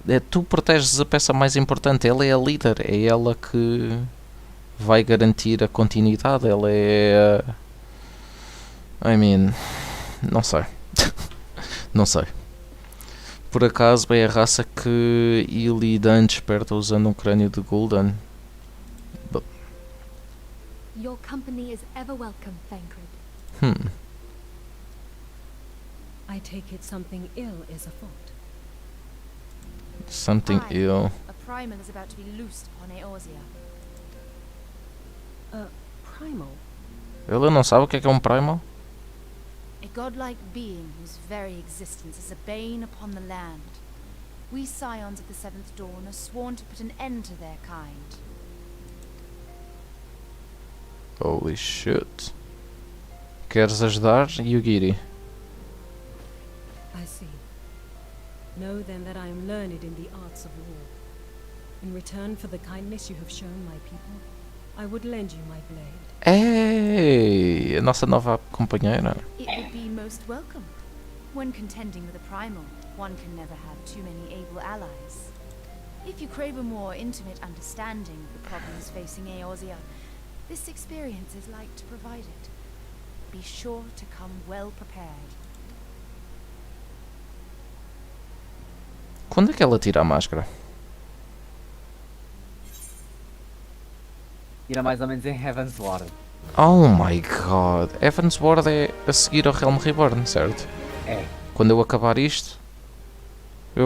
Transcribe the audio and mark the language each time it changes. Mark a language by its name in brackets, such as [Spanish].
[Portuguese] Tu proteges a peça mais importante, ela é a líder, é ela que vai garantir a continuidade, ela é... não sei. Não sei. Por acaso é a raça que Illidan desperta usando um crânio de Gul'dan. [English] Your company is ever welcome, Thancred. I take it something ill is afoot. Something ill. A primal is about to be loosed upon Eorzea. Primal? [Portuguese] Ela não sabe o que é um primal? [English] A godlike being whose very existence is a bane upon the land. We scions of the Seventh Dawn are sworn to put an end to their kind. Holy shit. [Portuguese] Queres ajudar, Yugiri? [English] I see. Know then that I am learned in the arts of war. In return for the kindness you have shown my people, I would lend you my blade. [Portuguese] Ei, a nossa nova companheira. [English] It would be most welcome. When contending with a primal, one can never have too many able allies. If you crave a more intimate understanding of the problems facing Eorzea, this experience is like to provide it. Be sure to come well prepared. [Portuguese] Quando é que ela tira a máscara? Era mais ou menos em Heaven's Ward. [English] Oh my god. [Portuguese] Heaven's Ward é a seguir ao Realm Reborn, certo? É. Quando eu acabar isto, eu